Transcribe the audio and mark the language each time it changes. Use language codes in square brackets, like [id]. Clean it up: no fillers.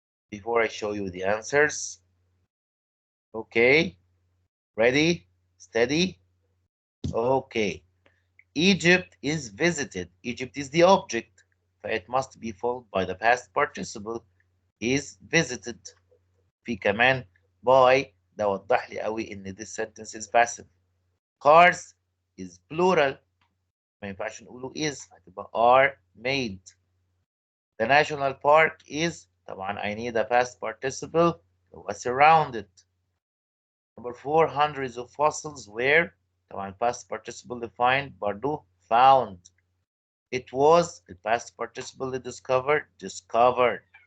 [en] Before I show you the answers. Okay. Ready? Steady? Okay. Egypt is visited. Egypt is the object. It must be followed by the past participle. Is visited. [ar] في كمان by ده وضح لي قوي ان [en] this sentence is passive. Cars is plural. [ar] ما ينفعش نقوله is هتبقى are made. [en] The national park is طبعا I need a past participle هو surrounded. Number 4, hundreds of fossils were طبعا past participle defined برضو found. It was the past participle discovered.